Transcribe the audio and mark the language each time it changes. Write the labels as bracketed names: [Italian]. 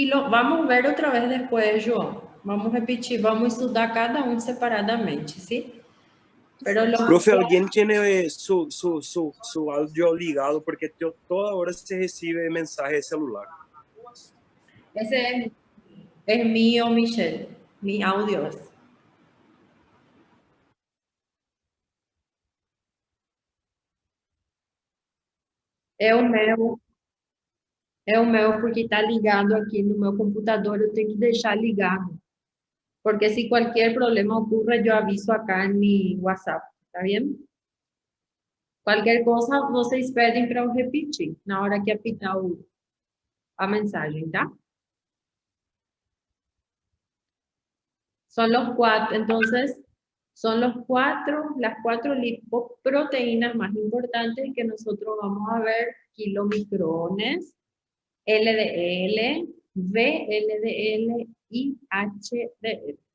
[Portuguese] Vamos ver outra vez depois, João. Vamos repetir, vamos estudar cada um separadamente, [Spanish] ¿sí? Pero Profe, ¿alguien tiene su audio ligado? Porque toda hora se recibe mensaje de celular. Ese es mío, Michelle. Mi audio es. [Portuguese] É o meu porque está ligado aqui no meu computador, eu tenho que deixar ligado. [Spanish] Porque si cualquier problema ocurre, yo aviso acá en mi WhatsApp, ¿está bien? Cualquier cosa, [Portuguese] vocês pedem para eu repetir na hora que apitar a mensagem, tá? [Spanish] Son los 4, entonces, son las 4 lipoproteínas más importantes que nosotros vamos a ver: kilomicrones, LDL, VLDL y HDL.